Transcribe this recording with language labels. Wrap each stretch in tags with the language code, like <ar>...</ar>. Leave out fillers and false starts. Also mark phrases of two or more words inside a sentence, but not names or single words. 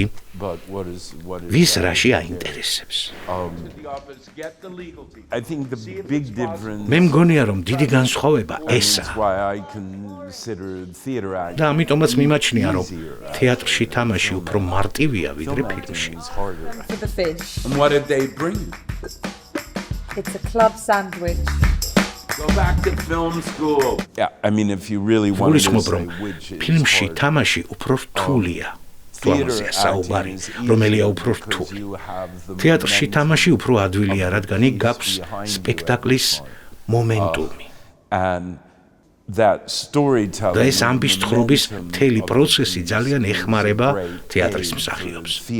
<ka>ვის რაში აინტერესებს? მე მგონია, რომ დიდი განსხვავება ესაა. და ამიტომაც მიმაჩნია, რომ თეატრში თამაში უფრო მარტივია ვიდრე ფილმში.</ka> <en>What did they bring? It's a club sandwich. Go back to film school. Yeah, I mean, if you really want to say which is</en> <ka>ფილმში თამაში უფრო რთულია. თუმცა საუბარი, რომელია უფრო რთული. თეატრში თამაში უფრო ადვილია, რადგან იქ გაქვს სპექტაკლის მომენტუმი. და ეს ამბის თხრობის მთელი პროცესი ძალიან ეხმარება თეატრის მსახიობს.</ka>